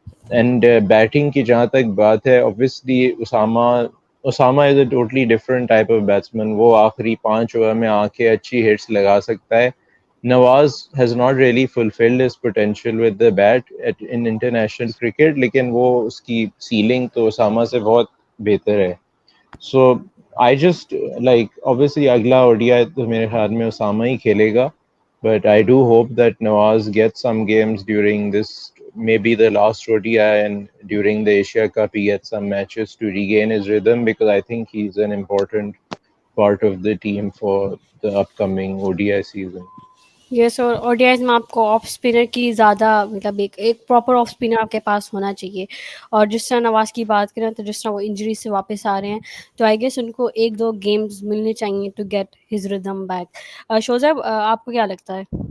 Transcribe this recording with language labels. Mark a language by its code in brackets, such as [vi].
[en] and [ur] batting کی جہاں تک بات ہے، [en] Obviously Osama is a totally different type of batsman. [ur] وہ آخری 5 اوور میں آ کے اچھی ہٹس لگا سکتا ہے. [en] Nawaz has not really fulfilled his potential with the bat in international cricket, [ur] لیکن وہ اس کی سیلنگ تو اسامہ سے بہت بہتر ہے. [en] so I just like obviously [ur] اگلا اوڈیا تو میرے خیال میں اسامہ ہی کھیلے گا، [en] But I do hope that Nawaz get some games during this maybe the last ODI and during the Asia Cup he gets some matches to regain his rhythm, because I think he's an important part of the team for the upcoming ODI season. [ur] یس، اور O D Is میں آپ کو off spinner کی زیادہ مطلب ایک proper off spinner آپ کے پاس ہونا چاہیے. اور جس طرح نواز کی بات کریں تو جس طرح وہ انجری سے واپس آ رہے ہیں، تو [en] I guess [ur] ان کو 1-2 گیمز ملنے چاہیے [en] To get his rhythm back. [ur] شوزیب، آپ کو کیا لگتا ہے؟